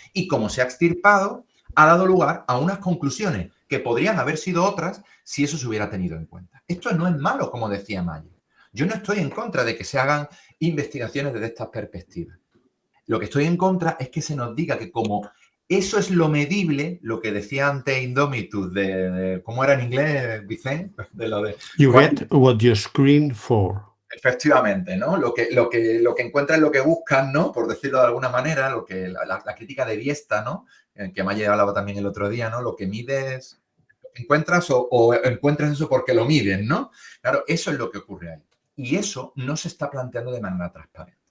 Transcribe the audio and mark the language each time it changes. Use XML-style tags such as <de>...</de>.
<es>Y como se ha extirpado, ha dado lugar a unas conclusiones que podrían haber sido otras si eso se hubiera tenido en cuenta. Esto no es malo, como decía Mayo. Yo no estoy en contra de que se hagan investigaciones desde estas perspectivas. Lo que estoy en contra es que se nos diga que como eso es lo medible, lo que decía antes Indomitus ¿cómo era en inglés, Vicente? De lo de</es> <en>You get what you screen for.</en> <es>Efectivamente, ¿no? Lo que encuentras es lo que buscas, ¿no? Por decirlo de alguna manera, lo que la crítica de Biesta, ¿no? Que Maye hablaba también el otro día, ¿no? Lo que mides, lo que encuentras o encuentras eso porque lo miden, ¿no? Claro, eso es lo que ocurre ahí. Y eso no se está planteando de manera transparente.</es>